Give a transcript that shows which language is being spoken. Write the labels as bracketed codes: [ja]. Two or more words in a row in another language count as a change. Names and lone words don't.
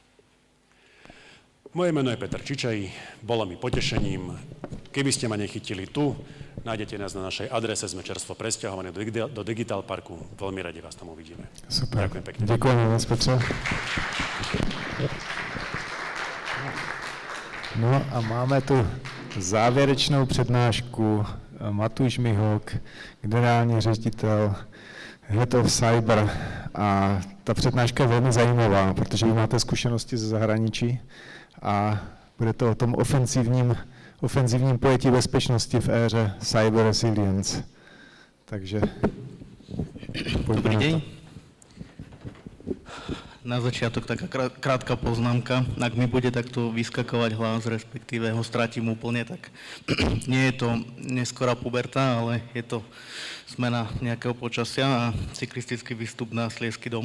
[sk] Moje meno je Peter Čičaj, bolo mi potešením. Keby ste ma nechytili tu, nájdete nás na našej adrese, sme čerstvo presťahovaní do Digital Parku. Veľmi radi vás tam uvidíme. Super. Ďakujem pekne. Ďakujem vás, Petře. [cs] No a máme tu závěrečnou přednášku. Matúš Mihok, generální ředitel Head of Cyber. A ta přednáška je velmi zajímavá, protože vy máte zkušenosti ze zahraničí a bude to o tom ofenzívním pojetí bezpečnosti v éře [en] Cyber Resilience. [cs] Takže [sk] Dobrý deň. Na začiatok taká krátka poznámka. Ak mi bude takto vyskakovať hlas, respektíve ho stratím úplne, tak nie je to neskorá puberta, ale je to zmena nejakého počasia a cyklistický výstup na Sliesky dom.